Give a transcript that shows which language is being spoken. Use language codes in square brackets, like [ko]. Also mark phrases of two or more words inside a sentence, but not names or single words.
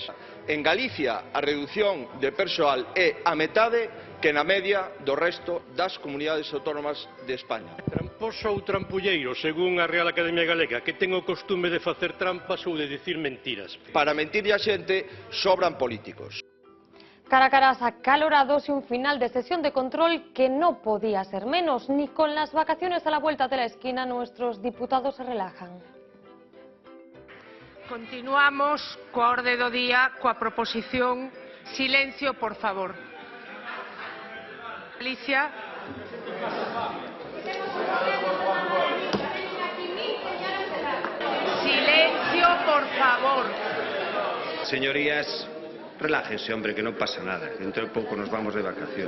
[gl] En Galicia a reducción de persoal é a metade que na media do resto das comunidades autónomas de España. Tramposo ou trampulleiro, según a Real Academia Galega, que ten o costume de facer trampas ou de dicir mentiras. Para mentirlle a xente sobran políticos. [es] Cara a caras acalorados y un final de sesión de control que no podía ser menos. Ni con las vacaciones a la vuelta de la esquina nuestros diputados se relajan. [gl] Continuamos coa orde do día, coa proposición. Silencio, por favor. Alicia. Silencio, por favor. [es] Señorías, relájense, hombre, que no pasa nada. Dentro de poco nos vamos de vacaciones.